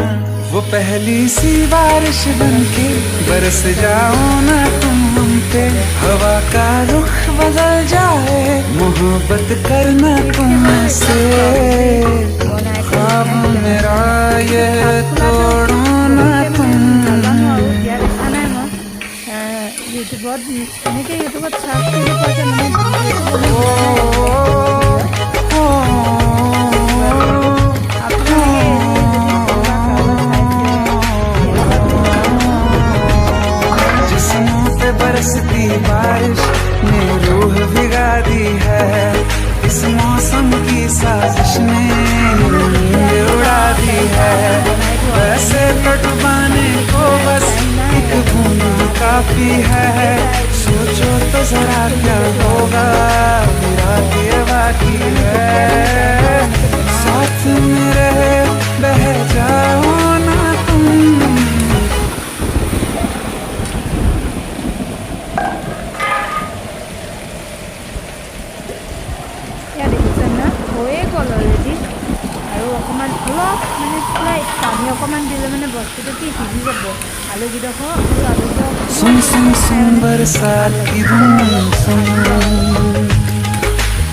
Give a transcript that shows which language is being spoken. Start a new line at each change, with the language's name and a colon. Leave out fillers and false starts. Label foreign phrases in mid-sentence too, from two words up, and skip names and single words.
Hindi: वो पहली सी बारिश बनके बरस जाओ ना तुम हम पे। हवा का रुख बदल जाए मोहब्बत करना तुम से। ख्वाब मेरा ये तोड़ो ना तुम।
Assamese: ইউটিউবত এনেকৈ ইউটিউবত চাৰ্চ কৰিব পৰা মানে
Hindi: जिस्मों पे बरसती बारिश ने रूह भिगा दी है। इस मौसम की साजिश ने नींद उड़ा दी है। वैसे तो डुबाने को बस एक बूंद काफी है। सोचो तो जरा क्या होगा मेरा ये बाकी है। साथ में रहे बह जाओ ना तुम।
Assamese: ইয়াত দেখিছে না হৈয়ে গ'ল অলৰেডি। আৰু অকণমান অলপ মানে প্ৰায় পানী অকণমান দিলে মানে বস্তুটো কি সিজি যাব। আলুকেইডোখৰ
Hindi: सुन सुन सुन बरसात की धुन सुन।